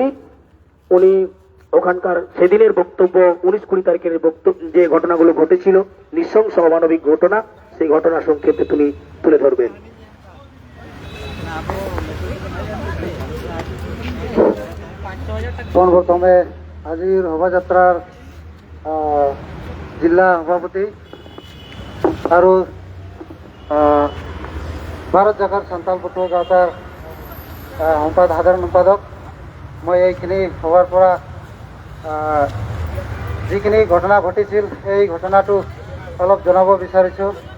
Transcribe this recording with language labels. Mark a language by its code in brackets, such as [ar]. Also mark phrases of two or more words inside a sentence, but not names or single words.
[bn] উনি ওখানকার সেদিনের বক্তব্য, 19-20 তারিখের বক্তব্য, যে ঘটনাগুলো ঘটেছিল নৃশংস অমানবিক ঘটনা, সেই ঘটনা সংক্ষেপে তিনি তুলে ধরবেন। [as] প্রথমে আজির শোভাযাত্রার জিলা সভাপতি আৰু ভাৰত জাগাৰ সান্তাল পটুৱা গাঁওতাৰ সাধাৰণ সম্পাদক, মই এইখিনি সভাৰ পৰা যিখিনি ঘটনা ঘটিছিল এই ঘটনাটো অলপ জনাব বিচাৰিছোঁ।